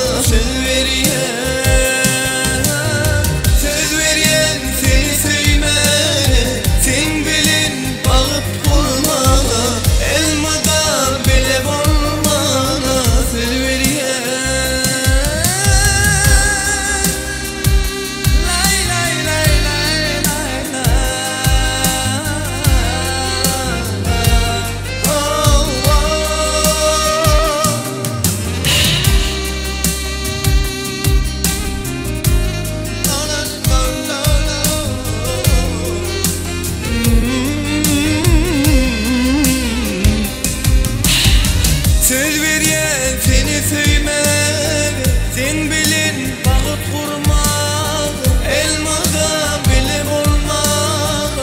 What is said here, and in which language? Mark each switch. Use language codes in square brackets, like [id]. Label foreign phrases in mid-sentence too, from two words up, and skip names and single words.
[tk] Söz veren seni söymene, sen bilen bağıt kurmalı, elmadan bilip olmalı. Söz veren lay lay lay lay lay lay. [en] Oh, oh. No, no, no, no, no. [tk] Söz veren seni söymeli, sen bilin bağıt kurmalı, elmada bilip olmalı.